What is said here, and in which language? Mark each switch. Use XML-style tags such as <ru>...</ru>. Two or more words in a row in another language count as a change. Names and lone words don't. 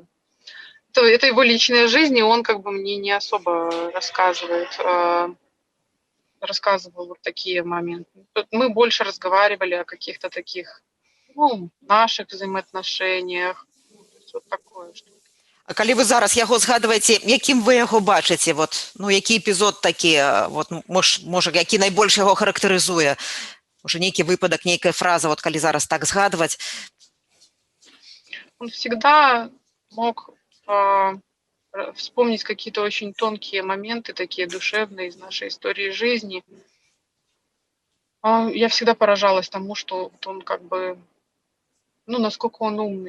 <ru>Это его личная жизнь, и он как бы мне не особо рассказывал вот такие моменты. Тут мы больше разговаривали о каких-то таких, ну, наших взаимоотношениях. Ну, то есть вот такое что-то.</ru> <be>А калі вы зараз яго згадваеце, якім вы яго бачыце, вот, ну, які эпізод такі, вот, можа, які найбольш яго характарызуе? Можа, нейкі выпадак, нейкая фраза, вот, калі зараз так згадваць?</be> <ru>Он всегда мог вспомнить какие-то очень тонкие моменты, такие душевные из нашей истории жизни. Я всегда поражалась тому, что вот он как бы, ну, насколько он умный.</ru>